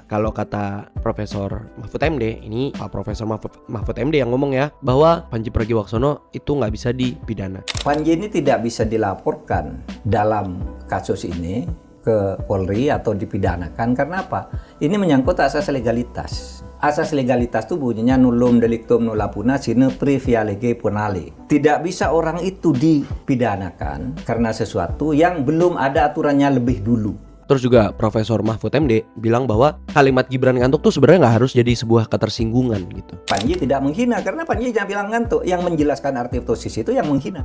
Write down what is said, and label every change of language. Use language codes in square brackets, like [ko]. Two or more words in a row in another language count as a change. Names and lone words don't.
[id] Kalau kata Profesor Mahfud MD, ini Pak Profesor Mahfud MD yang ngomong ya, bahwa Panji Pragiwaksono itu nggak bisa dipidana. Panji ini tidak bisa dilaporkan dalam kasus ini ke Polri atau dipidanakan karena apa? Ini menyangkut asas legalitas. Asas legalitas itu bunyinya [la] nullum delictum nulla puna sine previa lege punale. [id] Tidak bisa orang itu dipidanakan karena sesuatu yang belum ada aturannya lebih dulu. Terus juga Profesor Mahfud MD bilang bahwa kalimat Gibran ngantuk tuh sebenarnya nggak harus jadi sebuah ketersinggungan gitu. Panji tidak menghina karena Panji jangan bilang ngantuk. Yang menjelaskan artiftosis itu yang menghina.